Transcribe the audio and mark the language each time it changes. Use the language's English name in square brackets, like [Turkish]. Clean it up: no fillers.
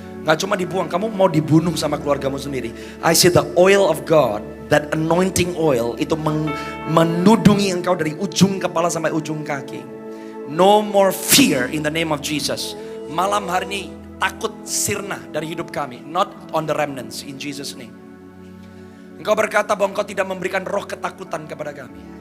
[Indonesian] Gak cuma dibuang, kamu mau dibunuh sama keluargamu sendiri. [English] I see the oil of God, that anointing oil [Indonesian] itu menudungi engkau dari ujung kepala sampai ujung kaki. [English] No more fear in the name of Jesus. [Indonesian] Malam hari ini takut sirna dari hidup kami. [English] Not on the remnants, in Jesus name. [Indonesian] Engkau berkata bahwa engkau tidak memberikan roh ketakutan kepada kami.